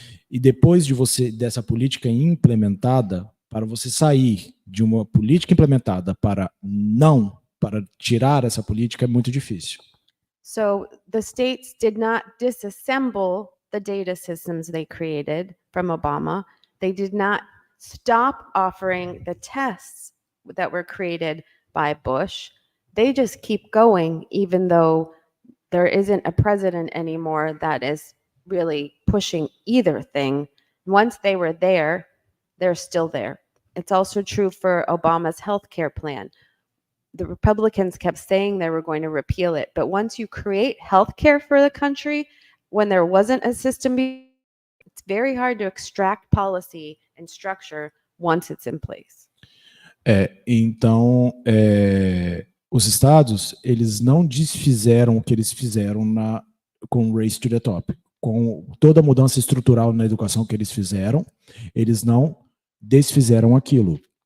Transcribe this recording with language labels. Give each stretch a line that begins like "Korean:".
Portuguese: E depois dessa política implementada, para você sair de uma política implementada para tirar essa política é muito difícil.
English: So the states did not disassemble the data systems they created from Obama. They did not stop offering the tests that were created by Bush. They just keep going, even though there isn't a president anymore that is really pushing either thing. Once they were there, they're still there. It's also true for Obama's healthcare plan. The Republicans kept saying they were going to repeal it, but once you create healthcare for the country, when there wasn't a system, it's very hard to extract policy and structure once it's in place.
Portuguese: Então, os estados, eles não desfizeram o que eles fizeram com o Race to the Top. Com toda a mudança estrutural na educação que eles fizeram, eles não desfizeram aquilo.